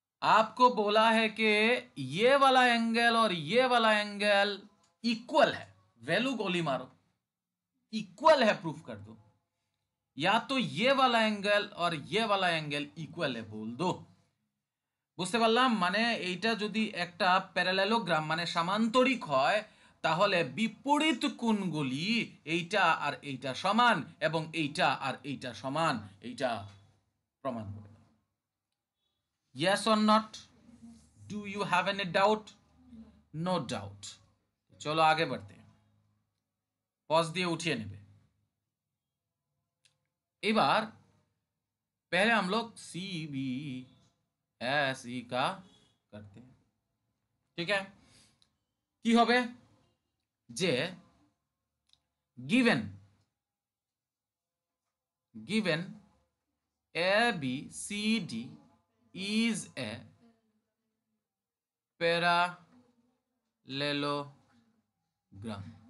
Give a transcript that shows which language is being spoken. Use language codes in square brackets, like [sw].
[hi] आपको बोला है कि ये वाला एंगल और ये वाला एंगल इक्वल है, वैल्यू गोली मारो, इक्वल है प्रूफ कर दो, या तो ये वाला एंगल और ये वाला एंगल इक्वल है बोल दो। [bn] বুঝতে পারলাম? মানে এইটা যদি একটা প্যারালেলোগ্রাম মানে সামান্তরিক হয় তাহলে বিপরীত কোণগুলি এইটা আর এইটা সমান এবং এইটা আর এইটা সমান, এইটা প্রমাণ করে দাও। [en] Yes or not? Do you have any doubt? No doubt. [bn] চলো আগে [hi] बढ़ते हैं, [bn] পজ দিয়ে উঠিয়ে নেবে। এবার [hi] पहले हम लोग CBSE का करते हैं, ठीक है? [bn] কি হবে যে [en] given ABCD is a parallelogram।